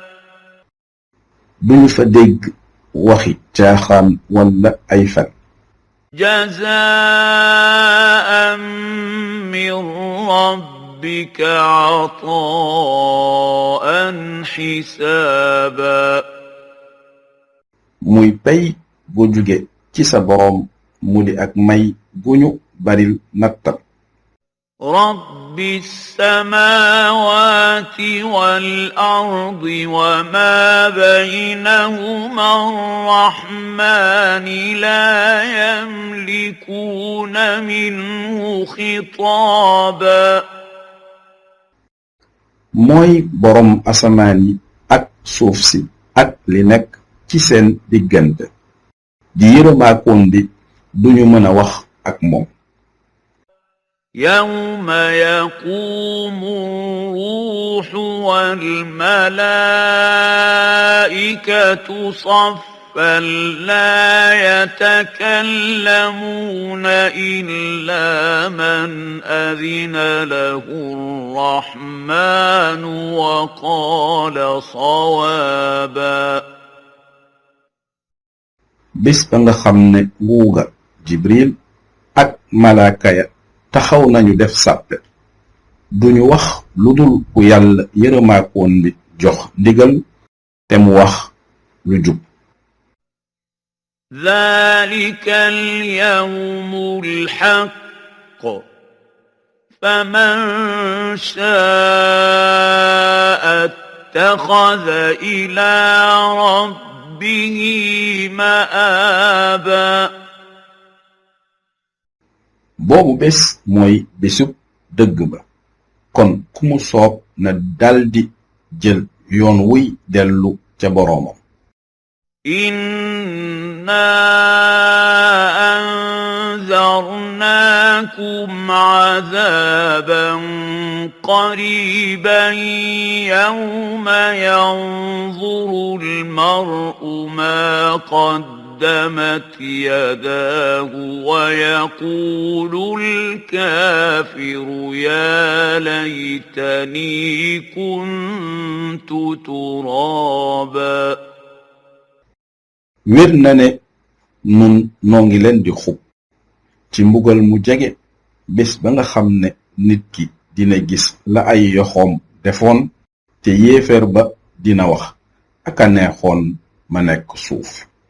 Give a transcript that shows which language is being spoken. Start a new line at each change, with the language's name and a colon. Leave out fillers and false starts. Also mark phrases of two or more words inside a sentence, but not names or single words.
Wolof: duñu fa dégg waxi caaxaan walla ay fen
Arabic: جزاء من ربك عطاء حسابا
Wolof: muy pay gu jóge ci sa boroom mu di ak may gu ñu baril nattal
Arabic: رب السماوات والأرض وما بينهما الرحمن لا يملكون منه خطابا
Wolof: mooy boroom asamaan yi ak suuf si ak li nekk ci seen diggante di yërëmaakoon bi duñu mën a wax ak moom
Arabic: يوم يقوم الروح والملائكة صفا لا يتكلمون إلا من أذن له الرحمن وقال صوابا
Wolof: bis ba nga xam ne nguuga Jibril ak malaaka ya taxaw nañu def sàppe duñu wax lu dul ku yàlla yërëmaakoon bi jox ndigal te mu wax lu jub
Arabic: ذلك اليوم الحق فمن شاء اتخذ إلى ربه مآبا
Wolof: boobu bés mooy bésub dëgg ba kon ku mu soob na daldi jël yoon wuy dellu ca boroomam
Arabic: إنا أنذرناكم عذابا قريبا يوم ينظر المرء ما قدمت يداه ويقول الكافر يا ليتني كنت ترابا
Wolof: wér na ne nun noo ngi leen di xub ci mbugal mu jege bés ba nga xam ne nit ki dina gis la ay yoxoom defoon te yéeféer ba dina wax aka neexoon ma nekk suuf